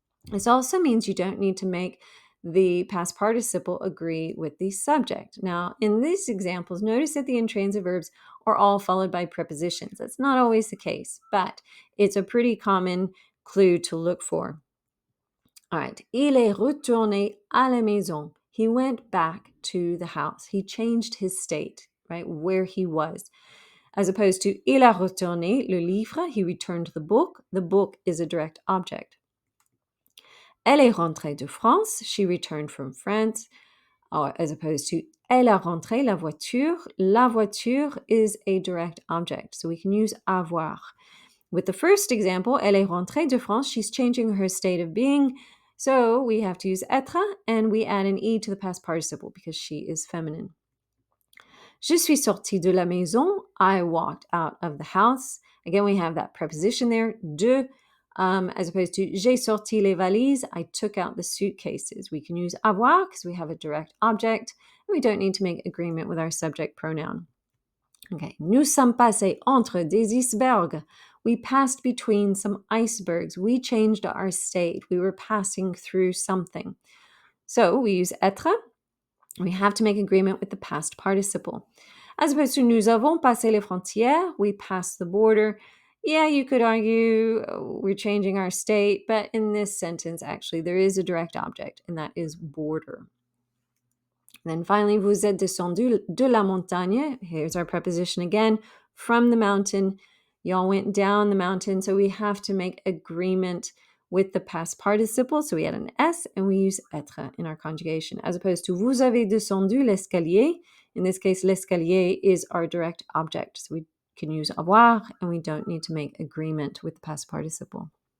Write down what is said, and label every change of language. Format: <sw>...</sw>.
<en>This also means you don't need to make the past participle agree with the subject. Now, in these examples, notice that the intransitive verbs are all followed by prepositions. That's not always the case, but it's a pretty common clue to look for. All right.</en> <fr>Il est retourné à la maison.</fr> <en>He went back to the house. He changed his state, right, where he was. As opposed to</en> <fr>il a retourné le livre.</fr> <en>He returned the book. The book is a direct object.</en> <fr>Elle est rentrée de France.</fr> <en>She returned from France. As opposed to</en> <fr>elle a rentré la voiture.</fr> <en>La voiture is a direct object. So we can use avoir. With the first example,</en> <fr>elle est rentrée de France.</fr> <en>She's changing her state of being. So we have to use être and we add an e to the past participle because she is feminine.</en> <fr>Je suis sortie de la maison.</fr> <en>I walked out of the house. Again, we have that preposition there, de, as opposed to</en> <fr>j'ai sorti les valises.</fr> <en>I took out the suitcases. We can use avoir because we have a direct object. And we don't need to make agreement with our subject pronoun.</en> <fr>Okay, nous sommes passés entre des icebergs.</fr> <en>We passed between some icebergs. We changed our state. We were passing through something. So we use être. We have to make agreement with the past participle. As opposed to</en> <fr>nous avons passé les frontières,</fr> <en>we passed the border. Yeah, you could argue we're changing our state, but in this sentence, actually, there is a direct object, and that is border. Then finally,</en> <fr>vous êtes descendu de la montagne.</fr> <en>Here's our preposition again, from the mountain. Y'all went down the mountain, so we have to make agreement with the past participle. So we add an S and we use être in our conjugation. As opposed to</en> <fr>vous avez descendu l'escalier.</fr> <en>In this case, l'escalier is our direct object. So we can use avoir and we don't need to make agreement with the past participle.</en>